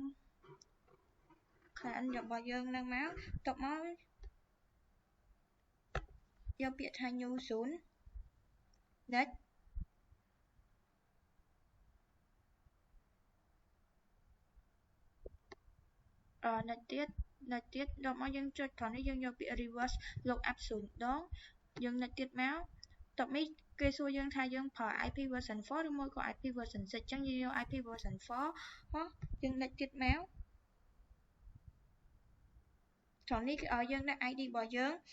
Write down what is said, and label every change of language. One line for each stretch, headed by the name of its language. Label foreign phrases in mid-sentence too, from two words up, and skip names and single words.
Khmer: client របស់យើងនឹងមកបន្ទាប់មកយកពាក្យថា new 0
English: next next
Khmer: ទៀតដល់ មកយើងចុចត្រង់នេះយើងយកពាក្យ
English: reverse lookup
Khmer: 0 ដងយើង next ទៀតមកបន្ទាប់នេះគេសួរយើងថាយើងប្រើ
English: IP version 4
Khmer: ឬមួយក៏
English: IP version 6
Khmer: អញ្ចឹងយើងយក
English: IP version 4
Khmer: យើង next ទៀតមកត្រង់នេះគេឲ្យយើងដាក់ ID របស់យើង